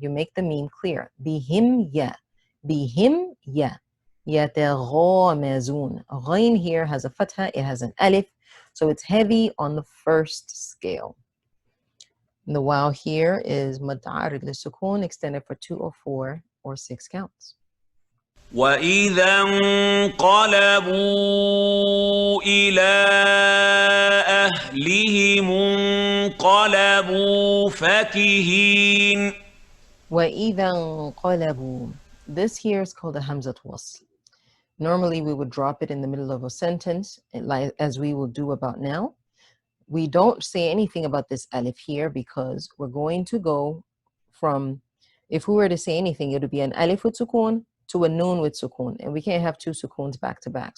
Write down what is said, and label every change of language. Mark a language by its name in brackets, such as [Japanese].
[English] You make the meme clear. Bihim ya. Bihim ya. Yataghamazun. Ghain here has a fatha, it has an alif, so it's heavy on the first scale. And the waw here is mad'arid li-sukoon, extended for 2 or 4 or 6 counts. [Arabic] وإذا انقلبوا إلى أهلهم انقلبوا فكهين. وَإِذَا انقلبوا. [English] This here is called a hamzat wasl. Normally we would drop it in the middle of a sentence, as we will do about now. We don't say anything about this alif here because we're going to go from, if we were to say anything, it would be an alif with sukoon to a noon with sukoon, and we can't have 2 sukoons back to back.